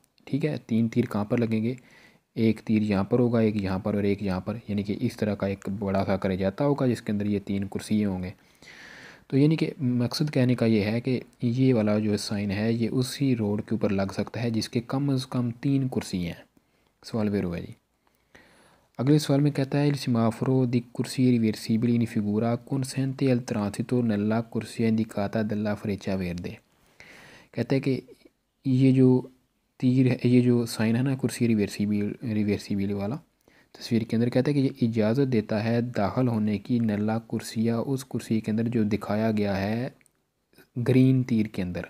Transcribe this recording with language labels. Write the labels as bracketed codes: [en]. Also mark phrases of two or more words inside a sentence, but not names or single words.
[hi] ठीक है, 3 तीर कहाँ पर लगेंगे, एक तीर यहाँ पर होगा, एक यहाँ पर और एक यहाँ पर, यानी कि इस तरह का एक बड़ा सा करे जाता होगा जिसके अंदर ये 3 कुर्सियाँ होंगे। तो यानी कि मकसद कहने का ये है कि ये वाला जो साइन है ये उसी रोड के ऊपर लग सकता है जिसके कम अज़ कम 3 कुर्सियाँ हैं। सवाल वेरो है जी। अगले सवाल में कहता है [it] il semaforo di corsia reversibile in figura consente al transito nella corsia indicata dalla freccia verde। [hi] कहता है कि ये जो तीर है, ये जो साइन है ना [it] corsia reversibile [hi] वाला तस्वीर के अंदर, कहता है कि ये इजाज़त देता है दाखिल होने की [it] nella corsia [hi] उस कुर्सी के अंदर जो दिखाया गया है ग्रीन तीर के अंदर।